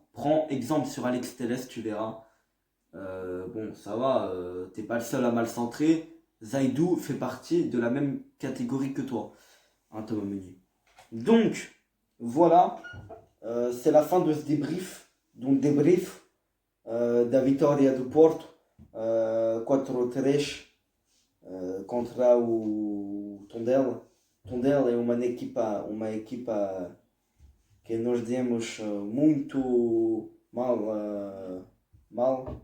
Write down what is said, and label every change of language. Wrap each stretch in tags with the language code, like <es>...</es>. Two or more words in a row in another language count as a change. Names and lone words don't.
<fr>Prends exemple sur Alex Telles, tu verras. Bon, ça va, t'es pas le seul à mal centrer. Zaidou fait partie de la même catégorie que toi, hein, Thomas Meunier. Donc, voilà, c'est la fin de ce débrief. Donc, débrief.</fr> <pt>da Vitória do Porto, 4-3 contra o Tondela. Tondela é uma equipa que nós dizemos muito mal.</pt>